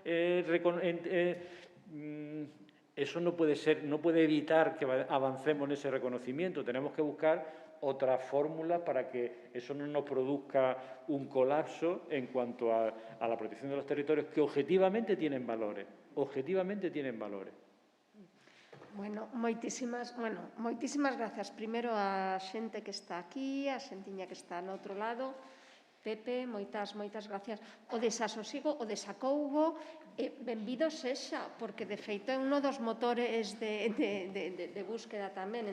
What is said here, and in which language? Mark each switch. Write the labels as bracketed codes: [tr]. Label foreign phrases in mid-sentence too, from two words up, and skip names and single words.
[es] Eso no puede ser, no puede evitar que avancemos en ese reconocimiento. Tenemos que buscar otras fórmulas para que eso no nos produzca un colapso en cuanto a la protección de los territorios que objetivamente tienen valores. Objetivamente tienen valores. [gl] Moitísimas grazas. Primeiro a xente que está aquí, a xentiña que está no outro lado. Pepe, moitas gracias. O desasosiego, o desacougo, benvido sexa, porque de feito é un dos motores de búsqueda tamén.